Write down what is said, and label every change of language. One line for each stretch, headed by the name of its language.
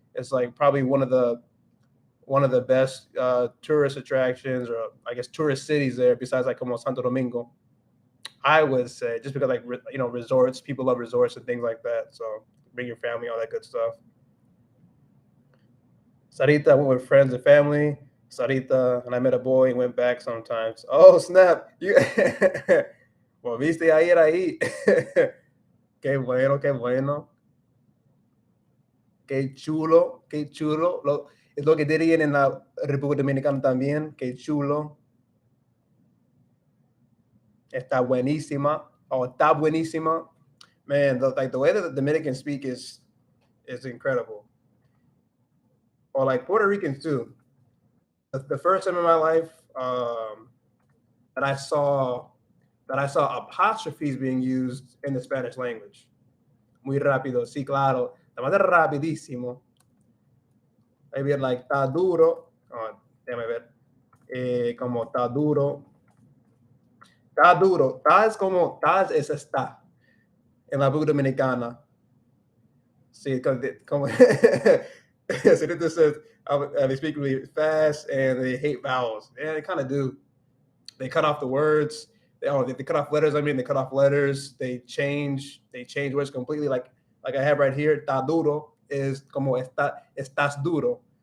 English: It's like probably one of the best tourist attractions, or I guess tourist cities there, besides like como Santo Domingo. I would say, just because like resorts, people love resorts and things like that. So bring your family, all that good stuff. Sarita went with friends and family. Sarita and I met a boy and went back sometimes. Oh snap!
Spanish: You volviste a ir ahí. Qué bueno, qué bueno. qué chulo, qué chulo. Es lo que dirían en la República Dominicana también, qué chulo. Está buenísima, or está buenísima.
English: Man, like the way that the Dominicans speak is incredible. Or like Puerto Ricans too. The first time in my life that I saw apostrophes being used in the Spanish language.
Spanish: Muy rápido, sí, claro. La manera rapidísimo.
English: Maybe like
Spanish: está duro. Oh, déjame ver. Como está duro. Está duro. Está es como, está es está. En la República Dominicana. Sí, como
English: so this says they speak really fast and they hate vowels. Yeah, they kind of do. They cut off the words. They cut off letters. I mean, they cut off letters. They change words completely. Like I have right here,
Spanish: está duro
English: is
Spanish: como estás duro.